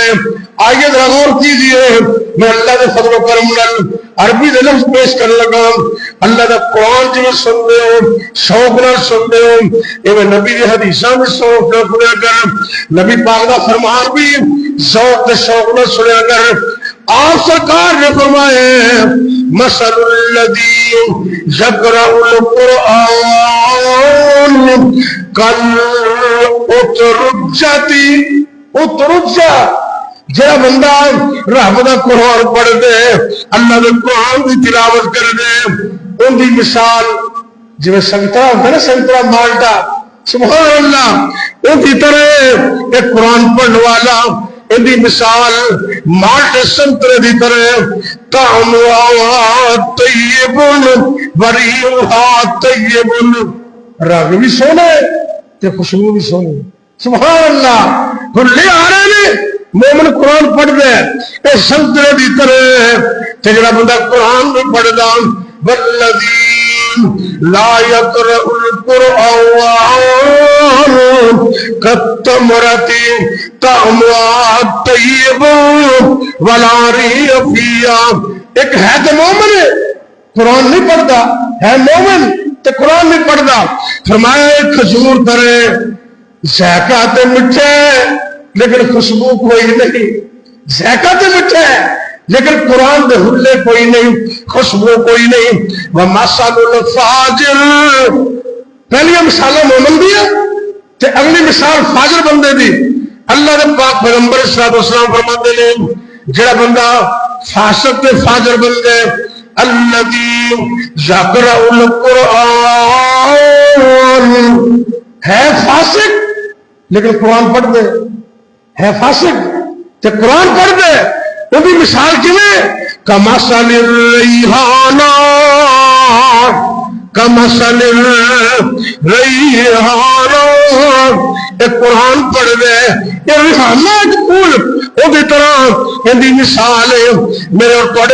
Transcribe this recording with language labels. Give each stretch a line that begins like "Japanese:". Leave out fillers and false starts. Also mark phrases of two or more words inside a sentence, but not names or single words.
Urdu: آئیے ذرا غور کیجئے,
Punjabi: میں اللہ کے فضل و کرم نال عربی دے لفظ پیش کرنے لگا. اللہ دا قرآن جی سن دے ہو شوق نال سن دے ہو, ایویں نبی دی حدیثاں بھی شوق نال سنیا کر, نبی پاک دا فرمان بھی ذوق تے شوق نال سنیا کر.
Arabic: آپ سرکار نے فرمایا مثل الذی یقرأ القرآن کالعطرجہ.
Punjabi: جڑا بندہ رب دا قرآن پڑھ دے اللہ دے قرآن دی تلاوت کر دے ان دی مثال جویں سنگترا ہوتا ہے نا, سنگترا مالٹا,
Arabic: سبحان اللہ,
Punjabi: ان دی طرح ایک قرآن پڑھنے والا ان دی مثال مالٹے سنترے دی طرح
Arabic: طعمها طیب وریحها طیب.
Punjabi: رنگ بھی سونا ہے تے خوشبو بھی سونی.
Arabic: سبحان اللہ.
Punjabi: لے آ رہے نے مومن قرآن پڑھ دے اے سنترے دی طرح تے جڑا بندہ قرآن نہیں پڑھدا
Arabic: والذین لا یقرأ القرآن کالتمرۃ طعمها طیب ولا ریح فیہا.
Urdu: ایک ہے تو مومن ہے قرآن نہیں پڑھتا, ہے مومن تے قرآن نہیں پڑھتا.
Punjabi: فرمایا ایک کھجور طرح ذائقہ تے میٹھا لیکن خوشبو کوئی نہیں, ذائقہ تے میٹھا ہے لیکن قرآن دے حلے کوئی نہیں, خوشبو کوئی نہیں.
Arabic: ومثل الفاجر,
Punjabi: پہلی مثال مومن دی ہے تے اگلی مثال فاجر بندے دی. اللہ دے پاک پیغمبر
Arabic: صلی اللہ علیہ وسلم
Punjabi: فرماتے ہیں جڑا بندہ فاسق تے فاجر بندے
Arabic: الذی یقرأ
Punjabi: القرآن, ہے فاسق لیکن قرآن پڑھ دے, ہے فاسق تے قرآن پڑھ دے وہ بھی مثال کیویں
Arabic: کمثل الریحان کمثل الریحان
Punjabi: ایک قرآن پڑھ دے یہ ریحانہ ایک پھول وہ دی طرح اندی مثال ہے میرے اور تواڈے